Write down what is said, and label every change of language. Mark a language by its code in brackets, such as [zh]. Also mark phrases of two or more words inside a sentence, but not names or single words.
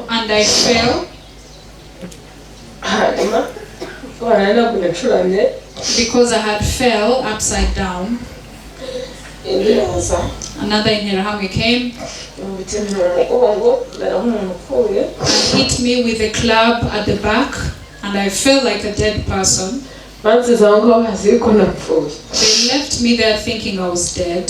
[en] And I fell. [rw] Hanyuma barana kunacuramye. [en] Because I had fell upside down. Another Interahamwe came and hit me with a club at the back, and I felt like a dead person. They left me there thinking I was dead.